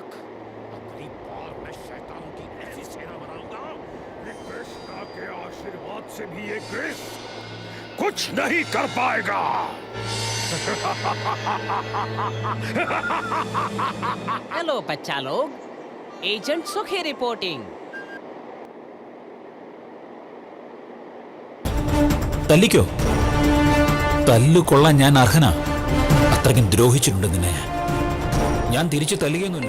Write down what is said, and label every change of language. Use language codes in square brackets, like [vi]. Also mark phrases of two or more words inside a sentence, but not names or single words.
[hi] अगली बार मैं शैतानों की ऐसी सेना बनाऊंगा कि कृष्णा के आशीर्वाद से भी ये ग्रीस कुछ नहीं कर पाएगा। हेलो बच्चा लोग, एजेंट सुखी रिपोर्टिंग। [ml] തല്ലിക്കോ? തല്ലുകൊള്ളാൻ ഞാൻ അർഹനാ. അത്രയ്ക്കും ദ്രോഹിച്ചിട്ടുണ്ട് നിന്നെ ഞാൻ തിരിച്ചു തല്ലുകയൊന്നുമില്ല.